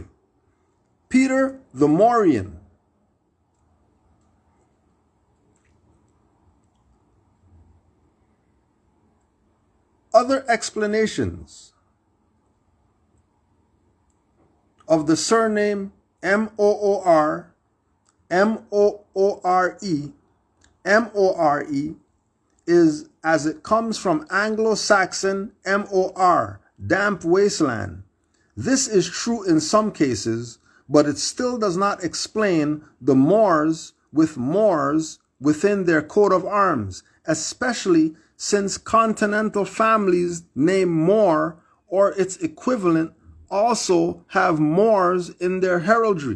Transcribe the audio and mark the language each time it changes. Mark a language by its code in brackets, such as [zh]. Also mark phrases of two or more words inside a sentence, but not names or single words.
[en] Peter the Morian. Other explanations of the surname M-O-O-R, M-O-O-R-E, M-O-R-E is as it comes from Anglo-Saxon M-O-R, damp wasteland. This is true in some cases, but it still does not explain the Moors with Moors within their coat of arms, especially since continental families name Moor or its equivalent also have Moors in their heraldry.